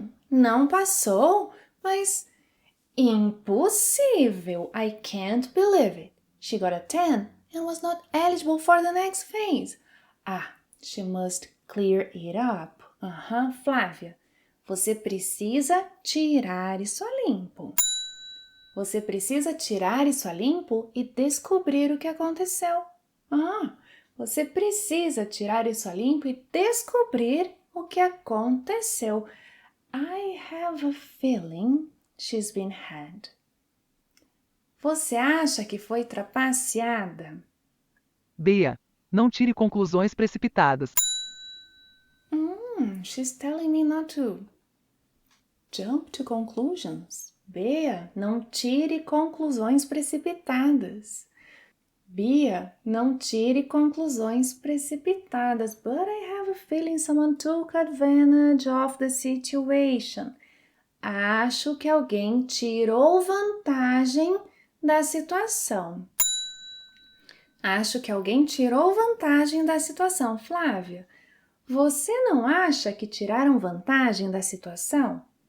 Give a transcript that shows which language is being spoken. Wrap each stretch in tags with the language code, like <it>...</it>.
<pt>Não passou, mas impossível.</pt> <en>I can't believe it. She got a 10 and was not eligible for the next phase. She must clear it up.</en> <pt>Flávia, você precisa tirar isso a limpo. Você precisa tirar isso a limpo e descobrir o que aconteceu. Você precisa tirar isso a limpo e descobrir o que aconteceu.</pt> <en>I have a feeling she's been had.</en> <pt>Você acha que foi trapaceada? Bea, não tire conclusões precipitadas.</pt> <en>She's telling me not to jump to conclusions.</en> <pt>Bea, não tire conclusões precipitadas. Bea, não tire conclusões precipitadas.</pt> <en>But I have a feeling someone took advantage of the situation.</en> <pt>Acho que alguém tirou vantagem da situação. Acho que alguém tirou vantagem da situação. Flávia, você não acha que tiraram vantagem da situação?</pt>